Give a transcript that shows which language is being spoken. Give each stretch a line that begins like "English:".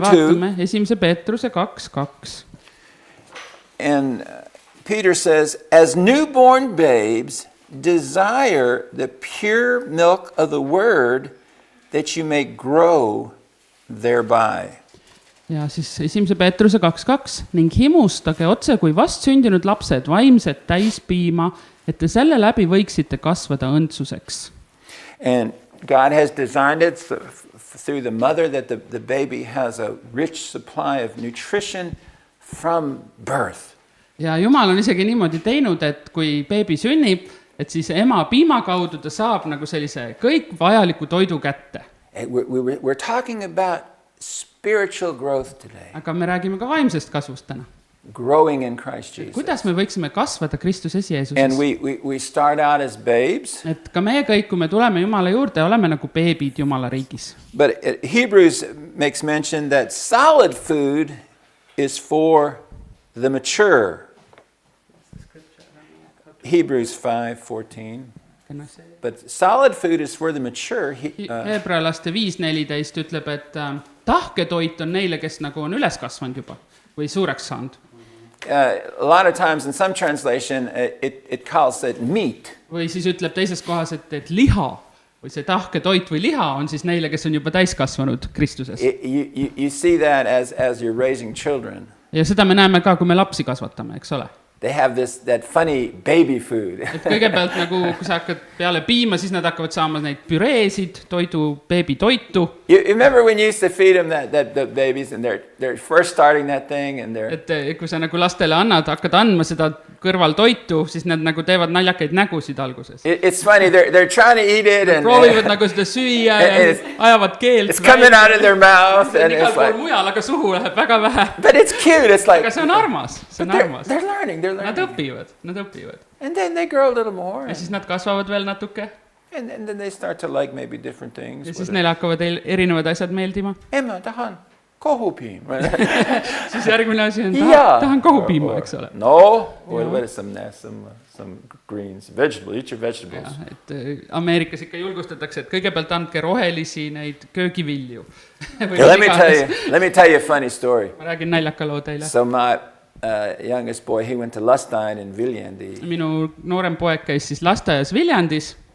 Estonian: vaatame 1. Peetruse 2:2.
English: And Peter says, as newborn babes, desire the pure milk of the word that you may grow thereby.
Estonian: Ja siis 1. Peetruse 2:2 ning himustage otse kui vastsündinud lapsed vaimset täispiima, et te selle läbi võiksite kasvada õndsuseks.
English: And God has designed it through the mother that the baby has a rich supply of nutrition from birth.
Estonian: Ja Jumal on isegi niimoodi teinud, et kui beebi sünnib, et siis ema piima kaudu ta saab nagu sellise kõik vajaliku toidu kätte.
English: We're talking about spiritual growth today.
Estonian: aga me räägime ka vaimsest kasvust täna.
English: Growing in Christ Jesus.
Estonian: Kuidas me võiksime kasvada Kristuses
English: And
Estonian: Jeesuses?
English: we start out as babes.
Estonian: Et ka meie kõik, kui me tuleme Jumala juurde, oleme nagu beebid Jumala riigis.
English: But Hebrews makes mention that solid food is for the mature. Hebrews 5:14. But solid food is for the mature.
Estonian: Heebrealaste 5:14 ütleb, et tahketoit on neile, kes nagu on üles kasvanud juba või suureks saanud.
English: A lot of times in some translation it calls it meat.
Estonian: Või siis ütleb teises kohas, et liha või see tahketoit või liha on siis neile, kes on juba täiskasvanud Kristuses.
English: You see that as you're raising children.
Estonian: Ja seda me näeme ka, kui me lapsi kasvatame, eks ole.
English: They have that funny baby food.
Estonian: Et kõigepealt nagu, kui sa hakkad peale piima, siis nad hakkavad saama neid püreesid, beebitoitu.
English: You remember when you used to feed them the babies and they're first starting that thing and they're...
Estonian: Et kui sa nagu lastele hakkad andma seda kõrvaltoitu, siis nad nagu teevad naljakaid nägusid alguses.
English: It's funny, they're trying to eat it and...
Estonian: Proovivad nagu seda süüa ja ajavad keelt.
English: It's coming out of their mouth and
Estonian: igal
English: it's
Estonian: pool
English: like...
Estonian: mujal, aga suhu läheb väga vähe.
English: But it's cute, it's like...
Estonian: Aga see on armas, see on armas.
English: They're learning.
Estonian: Nad õpivad.
English: And then they grow a little more.
Estonian: Ja siis nad kasvavad veel natuke.
English: And then they start to like maybe different things.
Estonian: Ja siis neil hakkavad erinevad asjad meeldima. Emma, tahan kohupiim. Siis järgmine asi on, tahan kohupiima, eks ole.
English: No, what is some greens, vegetable, eat your vegetables.
Estonian: Ja, et Ameerikas ikka julgustatakse, et kõigepealt andke rohelisi neid köögivilju.
English: Let me tell you a funny story.
Estonian: Ma räägin naljaka loo teile.
English: So my youngest boy, he went to Lastein in Viljandi.
Estonian: Minu noorem poeg käis siis lasteaias Viljandis.